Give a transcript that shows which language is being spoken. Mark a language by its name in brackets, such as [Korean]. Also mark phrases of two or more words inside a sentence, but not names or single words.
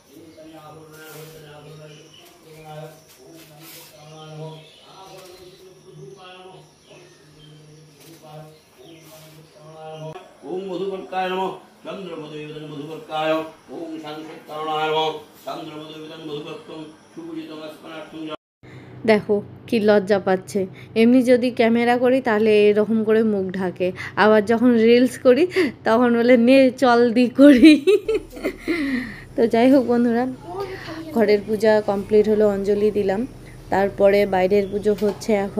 [Sanskrit] ओम मधुपर्काय नमः चंद्रमधुविदं मधुपर्काय ओम संसुत्राणाय नमः चंद्रमधुविदं मधुपर्कं सुपूजितं स्मरार्थं। [Bangla] দেখো কি লজ্জা পাচ্ছে, এমনি যদি ক্যামেরা করি তাহলে এরকম করে মুখ ঢাকে, আবার যখন রিলস করি তখন বলে নে চল দি করি। তো যাই হোক বন্ধুরা, ঘরের পূজা কমপ্লিট হলো, অঞ্জলি দিলাম, তারপরে বাইরের পুজো হচ্ছে এখন।